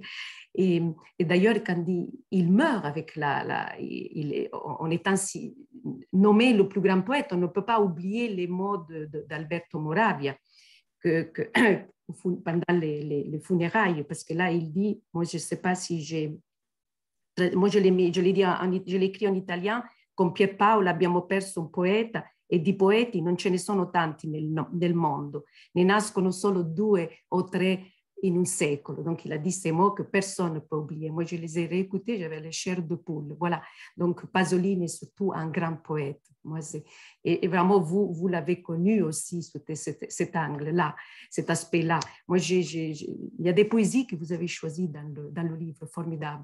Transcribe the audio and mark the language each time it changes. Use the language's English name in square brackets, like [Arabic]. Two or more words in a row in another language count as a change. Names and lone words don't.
[French] Et d'ailleurs, quand il meurt avec en étant nommé le plus grand poète, on ne peut pas oublier les mots d'Alberto Moravia pendant les funérailles, parce que là, il dit, moi, je ne sais pas si moi, je l'ai écrit en italien, [Italian] con Pierpaolo abbiamo perso un poeta e di poeti non ce ne sono tanti nel mondo, ne nascono solo 2 o 3 in un secolo. [French] Donc, il a dit ces mots que personne ne peut oublier. Moi, je les ai réécoutés, j'avais les chairs de poule. Voilà. Donc, Pasolini est surtout un grand poète. Moi, et vraiment, vous l'avez connu aussi, cet angle-là, cet aspect-là. Moi, il y a des poésies que vous avez choisies dans le livre, formidables.